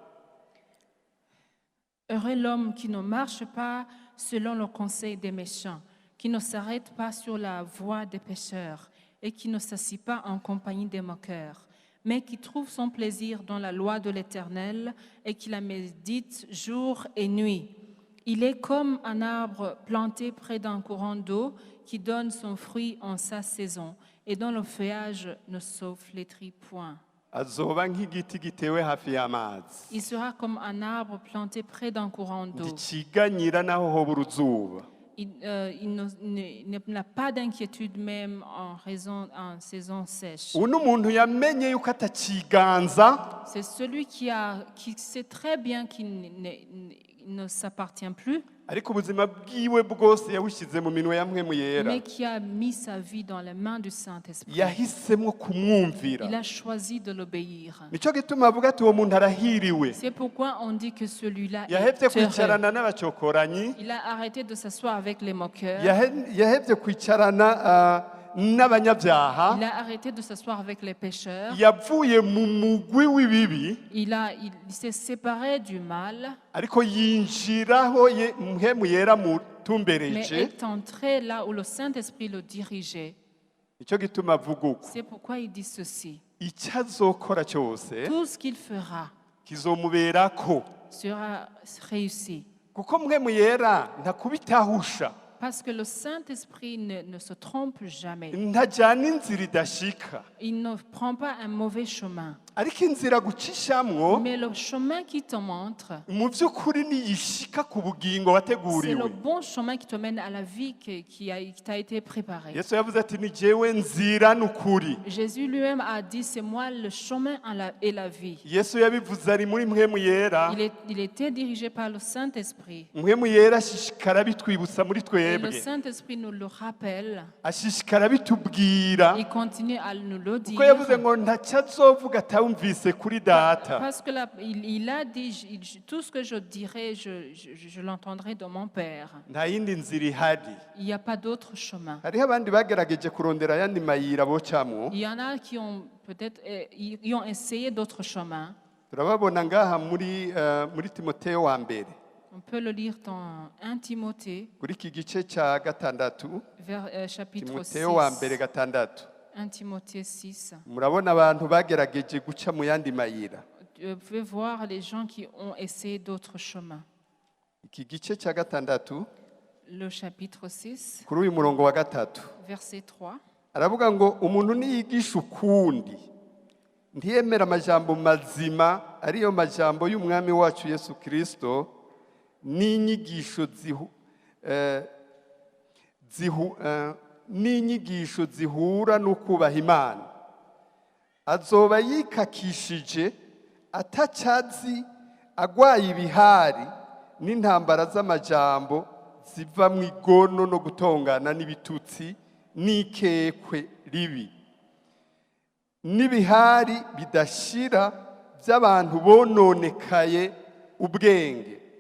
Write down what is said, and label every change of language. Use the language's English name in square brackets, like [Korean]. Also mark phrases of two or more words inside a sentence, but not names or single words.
[French] heureux l'homme qui ne marche pas selon le conseil des méchants, qui ne s'arrête pas sur la voie des pécheurs et qui ne s'assied pas en compagnie des moqueurs, mais qui trouve son plaisir dans la loi de l'Éternel et qui la médite jour et nuit. Il est comme un arbre planté près d'un courant d'eau qui donne son fruit en sa saison et dont le feuillage ne se flétrit point. [Rundi] azoba nk'igiti gitewe hafi y'amazi [French] Il sera comme un arbre planté près d'un courant d'eau. [Rundi] ntikiganyira naho hoba uruzuba [French] Il n'a pas d'inquiétude même en saison sèche. [Rundi] ubu n'umuntu yamenye yuko atakiganza [French] C'est celui qui sait très bien qu'il ne s'appartient plus, [Rundi] ariko ubuzima bwiwe bwose yawushyize mu minwe ya mpwemu yera [French] mais qui a mis sa vie dans les mains du Saint-Esprit. [Rundi] yahisemo kumwumvira [French] Il a choisi de l'obéir. [Rundi] nicyo gituma avuga ati uwo muntu arahiriwe [French] C'est pourquoi on dit que celui-là [Rundi] yahebye [French] est heureux. [Rundi] kwicarana n'abacokoranyi [French] Il a arrêté de s'asseoir avec les moqueurs. [Rundi] yahebye kwicarana n'abanyabyaha [French] Il a arrêté de s'asseoir avec les pécheurs. [Rundi] yavuye mu mugwi w'ibibi [French] Il s'est séparé du mal, [Rundi] ariko yinjiraho mpwemu yera [French] mais [Rundi] mutumbereje [French] est entré là où le Saint-Esprit le dirigeait. [Rundi] nicyo gituma avuga uko [French] C'est pourquoi il dit ceci. [Rundi] icyo azokora cyose [French] Tout ce qu'il fera [Rundi] kizomuberako [French] sera réussi. [Rundi] kuko mpwemu yera ntakubitahusha [French] Parce que le Saint-Esprit ne se trompe jamais. [Rundi] ntajyana inzira idashika [French] Il ne prend pas un mauvais chemin. [Rundi] ariko inzira gucishamwo [French] Mais le chemin qui te montre, [Rundi] mu by'ukuri niyishika ku bugingo [French] c'est le [Rundi] wateguriwe [French] bon chemin qui te mène à la vie qui t'a été préparée. [Rundi] yesu yavuze ati ni jewe nzira n'ukuri [French] Jésus lui-même a dit, c'est moi le chemin et la vie. [Rundi] yesu yabivuze ari muri mpwemu yera [French] Il était dirigé par le Saint-Esprit. [Rundi] mpwemu yera ashishikara bitwibutsa muri [French] Et le [Rundi] twebwe [French] Saint-Esprit nous le rappelle. [Rundi] ashishikara bitubwira [French] Il continue à nous le dire. [Rundi] kuko yavuze ngo ntacyo azovuga atawumvise kuri data [French] Parce que il a dit, tout ce que je dirai, je l'entendrai de mon Père. [Rundi] nta yindi nzira ihari [French] Il n'y a pas d'autre chemin. [Rundi] hariho abandi bagerageje kurondera ayandi mayira bocamwo [French] Il y en a qui ont peut-être ils ont essayé d'autres chemins. [Rundi] turababona ngaha muri timoteyo wa mbere [French] On peut le lire dans 1 Timothée, [Rundi] kuri iki gice cya gatandatu [French] chapitre 6. [Rundi] timoteyo wa mbere gatandatu [French] 1 Timothée 6. [Rundi] murabona abantu bagerageje guca mu yandi mayira [French] Vous pouvez voir les gens qui ont essayé d'autres chemins. [Rundi] iki gice cya gatandatu [French] Le chapitre 6, [Rundi] kuri uyu murongo wa gatatu [French] verset 3. [Rundi] aravuga ngo umuntu niyigisha ukundi ntiyemera amajambo mazima ariyo majambo y'umwami wacu yesu kirisito n'inyigisho zihura no kubaha imana azoba yikakishije atacyazi agwaye ibihari n'intambara z'amajambo ziva mu igono no gutongana n'ibitutsi n'ikekwe ribi n'ibihari bidashira by'abantu bononekaye ubwenge